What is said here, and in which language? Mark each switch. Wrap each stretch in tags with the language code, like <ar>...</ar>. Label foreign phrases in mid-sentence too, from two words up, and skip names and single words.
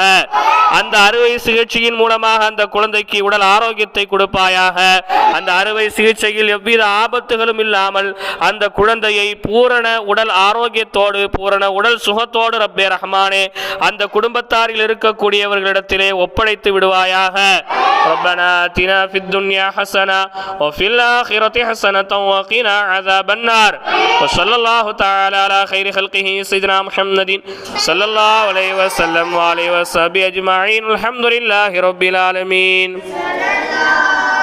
<ta>அந்த அறுவை சிகிச்சையின் மூலமாக அந்த குழந்தைக்கு உடல் ஆரோக்கியத்தை கொடுப்பாயாக. அந்த அறுவை சிகிச்சையில் எவ்வித ஆபத்துகளும் இல்லாமல் அந்த குழந்தையை பூரண உடல் ஆரோக்கியத்தோடு பூரண உடல் சுகத்தோடு ரப்பே ரஹ்மானே அந்த குடும்பத்தாரில் இருக்கக்கூடியவர்களிடத்திலே ஒப்படைத்து விடுவாயாக.</ta> <ar>ربنا آتنا في الدنيا حسنة وفي الآخرة حسنة وقنا عذاب النار. وصلى الله تعالى على خير خلقه سيدنا محمد صلى الله عليه وسلم وعليه وصحبه أجمعين. الحمد لله رب العالمين.</ar>